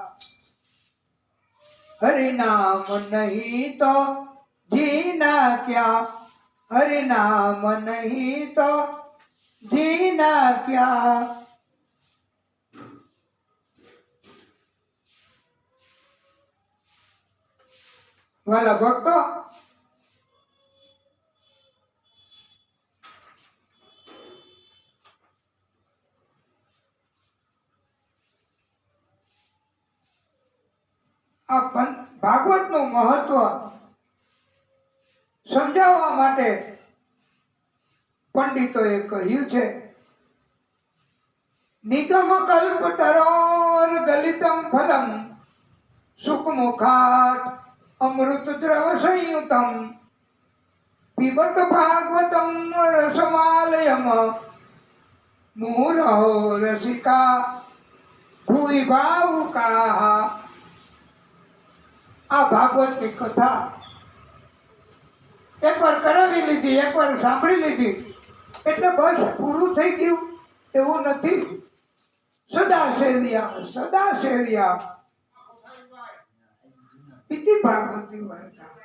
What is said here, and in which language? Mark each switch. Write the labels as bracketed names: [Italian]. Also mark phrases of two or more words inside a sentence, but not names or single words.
[Hindi] हरि नाम नहीं तो जीना क्या, हरि नाम नहीं तो जीना क्या. [Gujarati] વ્હાલા ભક્તો, આ ભાગવતનું મહત્વ સમજાવવા માટે પંડિતોએ કહ્યું છે, [Sanskrit] નિગમ કલ્પ તરોર ગલિતમ ફલમ સુખમુખાત અમૃત દ્રવ સંયુતમ पिबत भागवतम रसमालयम मुहुरहो रसिका भूरि भावुका। [Gujarati] આ ભાગવતની કથા એકવાર કરાવી લીધી, એકવાર સાંભળી લીધી એટલે બસ પૂરું થઈ ગયું એવું નથી. [Sanskrit] સદા સેવ્યા ઇતિ ભાગવતની વાર્તા.